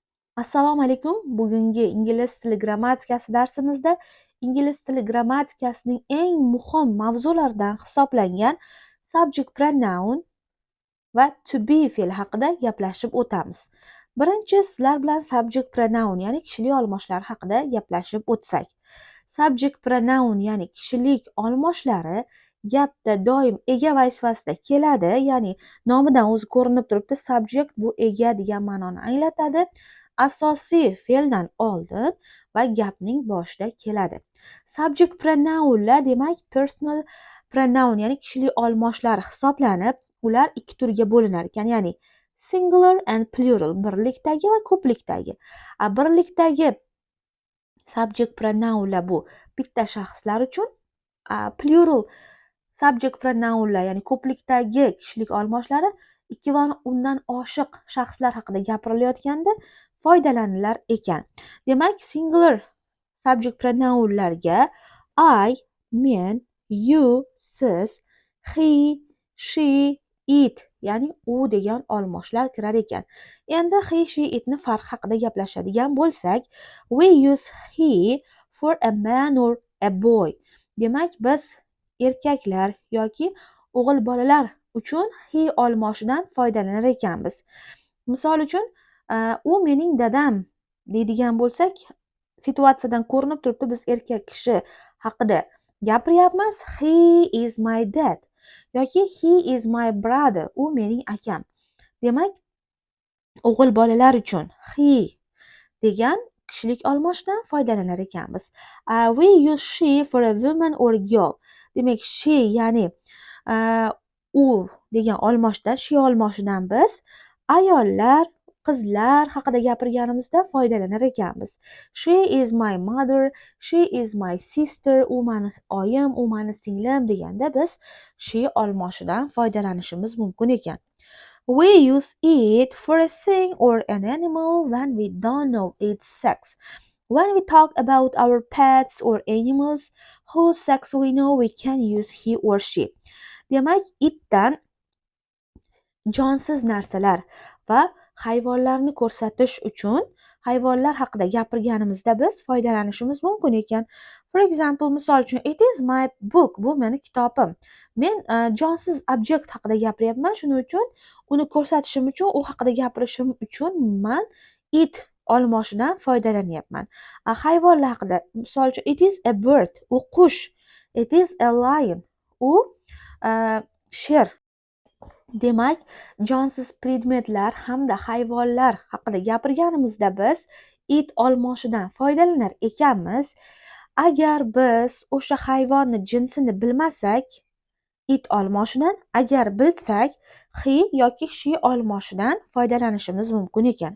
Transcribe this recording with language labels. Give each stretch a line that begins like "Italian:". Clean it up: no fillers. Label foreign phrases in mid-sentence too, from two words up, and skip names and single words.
Uzbek: Assalomu alaykum. Bugungi ingliz tili grammatikasi darsimizda ingliz tili grammatikasining eng muhim mavzularidan hisoblangan
English: subject pronoun
Uzbek: va to be fe'li haqida gaplashib o'tamiz. Birinchi sizlar bilan
English: subject pronoun,
Uzbek: ya'ni kishilik olmoshlar haqida gaplashib o'tsak.
English: Subject pronoun,
Uzbek: ya'ni kishilik olmoshlari gapda doim ega vazifasida keladi, ya'ni nomidan o'zi ko'rinib turibdi, subject bu ega degan ma'noni anglatadi. Asosiy fe'ldan oldin va gapning boshida keladi.
English: Subject pronounlar
Uzbek: demak
English: personal pronoun,
Uzbek: ya'ni kishilik olmoshlar hisoblanib, ular ikki turga bo'linar ekan, ya'ni
English: singular and plural,
Uzbek: birlikdagi va ko'plikdagi. Birlikdagi
English: subject pronounlar
Uzbek: bu bitta shaxslar uchun,
English: plural subject pronounlar,
Uzbek: ya'ni ko'plikdagi kishilik olmoshlari ikki va undan oshiq shaxslar haqida gapirilayotganda foydalanilar ekan. Demak,
English: singular subject pronounlarga
Uzbek: I, men, you, siz,
English: he, she, it,
Uzbek: ya'ni u degan olmoshlar kirar ekan. Endi
English: he, she,
Uzbek: itni farqi haqida gaplashadigan bo'lsak,
English: we use he for a man or a boy.
Uzbek: Demak, biz erkaklar yoki o'g'il bolalar uchun he olmoshidan foydalanar ekanmiz. Misol uchun, u mening dadam deydigan bo'lsak, situatsiyadan ko'rinib turibdi, biz erkak kishi haqida gapiryapmiz.
English: He is my dad yoki he is my brother,
Uzbek: u mening akam. Demak, o'g'il bolalar uchun he degan kishilik olmoshdan foydalanar ekanmiz.
English: We use she for a woman or a girl.
Uzbek: Demak, she ya'ni u degan olmoshdan, she olmoshidan biz ayollar, qizlar haqida gapirganimizda foydalanar ekanmiz.
English: She is my mother, she is my sister,
Uzbek: u mani oyim, u mani singlim deganda biz she olmoshidan foydalanishimiz mumkin ekan.
English: We use it for a thing or an animal when we don't know its sex. When we talk about our pets or animals whose sex we know, we can use he or she.
Uzbek: Demak, itdan jonsiz narsalar va hayvonlarni ko'rsatish uchun hayvonlar haqida gapirganimizda biz foydalanishimiz mumkin ekan.
English: For example,
Uzbek: misol uchun,
English: it is my book,
Uzbek: bu meni kitobim. Men jonsiz objekt haqida gapiryapman, shuning uchun uni ko'rsatishim uchun, u haqida gapirishim uchun man it olmoshidan foydalanyapman. Hayvonlar haqida, misol uchun,
English: it is a bird,
Uzbek: u qush.
English: It is a lion,
Uzbek: u sher. Demak, jonsiz predmetlar hamda hayvonlar haqida gapirganimizda biz it olmoshidan foydalanar ekanmiz. Agar biz o'sha hayvonni jinsini bilmasak, it olmoshidan, agar bilsak, he yoki she olmoshidan foydalanishimiz mumkin ekan.